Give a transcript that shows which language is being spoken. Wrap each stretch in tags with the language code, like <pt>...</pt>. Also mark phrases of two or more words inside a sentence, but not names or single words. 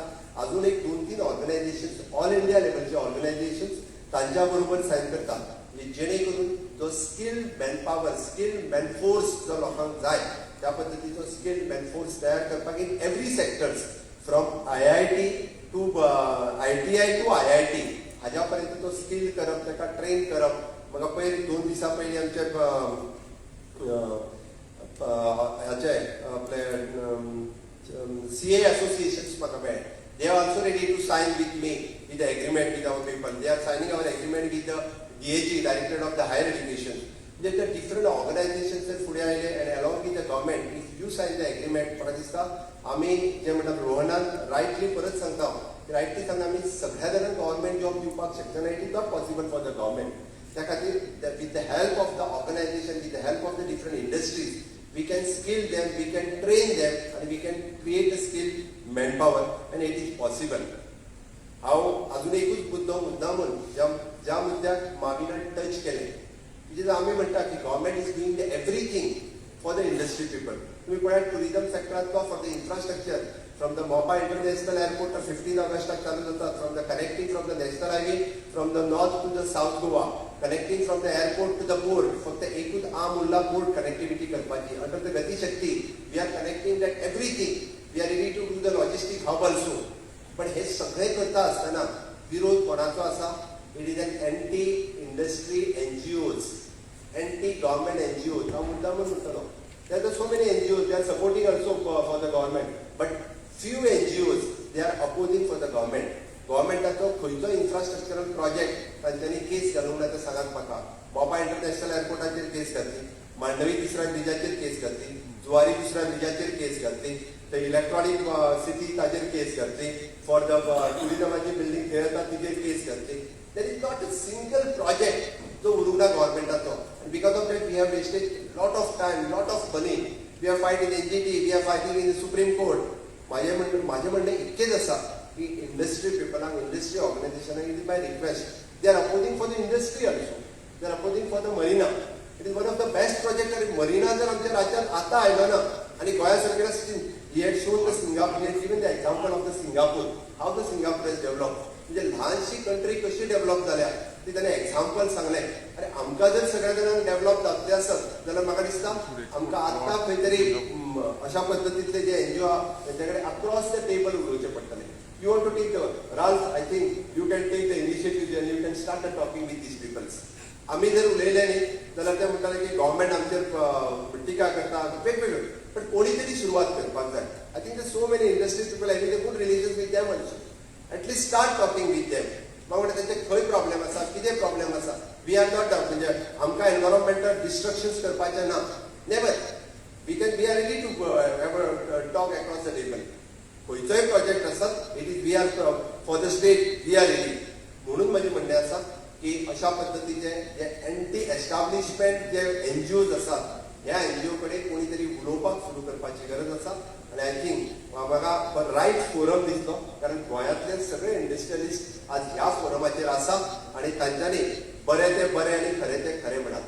<kok>अजून एक 2-3 ऑर्गनायझेशन</kok> <en>All India</en> <kok>लेवलचे ऑर्गनायझेशन तांच्या बरोबर सायन करता जेणे करून जो</kok> <en>skilled manpower skilled manforce</en> <kok>जो लोकांक जाय त्या पद्धतीचो</kok> <en>skilled manforce</en> <kok>तयार करपाक</kok> <en>in every sectors from IIT to ITI to IIT</en> <kok>हाज्या पर्यंत तो स्किल करप ताका ट्रेन करप. म्हाका पयलीं 2 दिसां पयलीं आमचे हाचे आपले CA असोसिएशन्स म्हाका मेळ्ळे.</kok> <en>They have also ready agreement with our people. They are signing our agreement with the DHE, Directorate of the Higher Education. The different organizations are</en> <kok>फुडे आयले</kok> <en>and along with the government, if you sign the agreement,</en> <kok>म्हाका दिसता आमी जे म्हणटा रोहनान rightly परत सांगता, rightly सांगता आमी सगळ्या जाणांक</kok> <en>government job</en> <kok>दिवपाक शकता ना.</kok> <en>It is not possible for the government.</en> <kok>त्या खातीर</kok> <en>with the help of the organization, with the help of the different industries, we can skill them, we can train them, and we can create a skilled manpower, and it is possible.</en> <kok>हांव अजून एकूच मुद्दा म्हणून ज्या मुद्द्याक माविनान टच केले, म्हणजे आमी म्हणटा की</kok> <en>government is doing everything for the industry people.</en> <kok>तुम्ही पळयात टुरिझम सेक्टरांतलो</kok> <en>for the infrastructure from the Mopa international airport</en> <kok>15 ऑगस्टाक चालू जाता,</kok> <en>from the connecting from the National Highway from the north to the South Goa, connecting from the airport to the port.</en> <kok>फक्त एकूच आम उरला</kok> <en>port connectivity</en> <kok>करपाची.</kok> <en>Under the Gati Shakti we are connecting that everything. We are ready to do the logistic hub also.</en> <kok>पण हे सगळे करता असताना विरोध कोणाचो आसा?</kok> <en>It is an anti industry NGOs, anti government NGOs.</en> <kok>हांव मुद्दाम म्हणटलो</kok> <en>there are so many NGOs, they are supporting also for the government, but few NGOs, they are opposing for the government.</en> <kok>गव्हर्नमेंटाचो खंयचो</kok> <en>infrastructural project</en> <kok>तांच्यांनी केस घालूंक ना ते सांगात म्हाका. मोपा इंटरनॅशनल एअरपोर्टाचेर केस घातली, मांडवी तिसऱ्या ब्रिजाचेर केस घातली, जुवारी दुसऱ्या ब्रिजाचेर केस घातली, ते</kok> <en>electronic city</en> <kok>ताचेर केस घातली,</kok> <en>for the</en> <kok>टुरिझमाची बिल्डींग थंय येता तिचेर केस घातली.</kok> <en>There is not a single project</en> <kok>जो उरूंक ना गव्हर्नमेंटाचो.</kok> <en>Because of that we have wasted lot of time, lot of money. We are fighting in NGT, we are fighting in Supreme Court.</en> <kok>माझे म्हणणें इतकेच आसा की इंडस्ट्री पीपलांक, इंडस्ट्री ऑर्गनायझेशनाक</kok> <en>it is my request, they are opposing for the industry also, they are opposing for the marina. It is one of the best project.</en> <kok>आणि मरिना जर आमच्या राज्यात आता आयलो ना आणि गोंया सरकारान</kok> <en>he had shown the Singapore, he had given the example of the Singapore, how the Singapore has developed.</en> <kok>म्हणजे लहानशी कंट्री कशी डेव्हलप जाल्या ती ताणें एक्झाम्पल सांगलें. अरे आमकां जर सगळ्या जाणांक डेव्हलप जातलें आसत जाल्यार म्हाका दिसता आमकां आत्तां खंय तरी अशा पद्दतींतले जे NGO आहा तेंचे कडेन</kok> <en>across the table</en> <kok>उलोवचें पडटलें.</kok> <en>You want to take the Ralph, I think you can take the initiative and you can start the talking with these peoples.</en> <kok>आमी जर उलयले न्ही जाल्यार ते म्हणटाले की गव्हर्नमेंट आमचेर टिका करता वेगवेगळ्यो. पण कोणी तरी सुरवात करपाक जाय.</kok> <en>I think so many industry people having a good relation with them also. At least start talking with them.</en> <kok>म्हाका म्हणटा तेंचे खंय प्रॉब्लेम आसा, कितें प्रॉब्लेम आसा.</kok> <en>we are not</en> <kok>म्हणजे आमकां</kok> <en>environmental destructions</en> <kok>करपाचें ना.</kok> <en>नेवर. We are ready to talk across the table.</en> <kok>खंयचोय प्रोजेक्ट आसत,</kok> <en>It is, we are for the state, we are ready.</en> <kok>म्हणून म्हजें म्हणणें आसा की अशा पद्दतीचे जे</kok> <en>anti establishment</en> <kok>जे NGOज आसात, ह्या NGO कडेन कोणी तरी उलोवपाक सुरू करपाची गरज आसा. आणि</kok> <en>I think</en> <kok>म्हाका</kok> <en>right forum</en> <kok>दिसलो, कारण गोंयांतले सगळे इंडस्ट्रियलिस्ट आज ह्या फोरमाचेर आसा आणि तांच्यांनी बरें ते बरें आणि खरें ते खरें म्हणात.</kok>